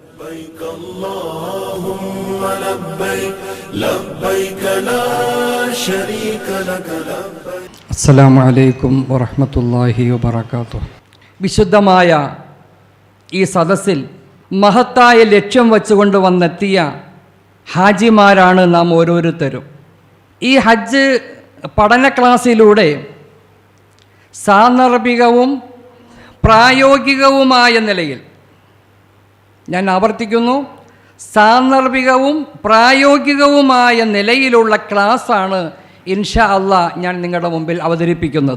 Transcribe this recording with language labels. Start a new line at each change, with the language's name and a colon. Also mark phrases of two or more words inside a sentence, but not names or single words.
Arabic: لبيك اللهم لبيك لبيك لا شريك لك لبيك. السلام عليكم ورحمة الله وبركاته.
Malayalam: വിശുദ്ധമായ ഈ സദസ്സിൽ മഹത്തായ ലക്ഷ്യം വച്ചുകൊണ്ട് വന്നെത്തിയ ഹാജിമാരാണ് നാം ഓരോരുത്തരും. ഈ ഹജ്ജ് പഠന ക്ലാസ്സിലൂടെ സാന്ദർഭികവും പ്രായോഗികവുമായ നിലയിൽ, ഞാൻ ആവർത്തിക്കുന്നു, സാന്ദർഭികവും പ്രായോഗികവുമായ നിലയിലുള്ള ക്ലാസ്സാണ്
Arabic: إن شاء الله
Malayalam: ഞാൻ നിങ്ങളുടെ മുമ്പിൽ അവതരിപ്പിക്കുന്നത്.